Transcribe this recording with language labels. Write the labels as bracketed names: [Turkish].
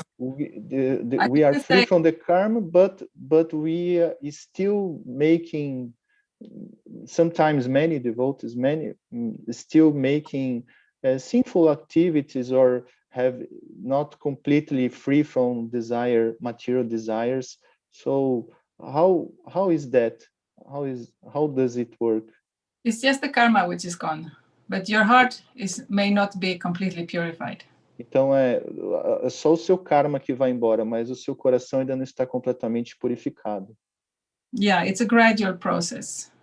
[English] we are free from the karma, but we are still making, sometimes many devotees, still making sinful activities, or have not completely free from material desires. So how is that? How does it work? It's just the karma which is gone, but your heart may not be completely purified. [Portuguese] Então é só o seu karma que vai embora, mas o seu coração ainda não está completamente purificado. [English] Yeah, it's a gradual process.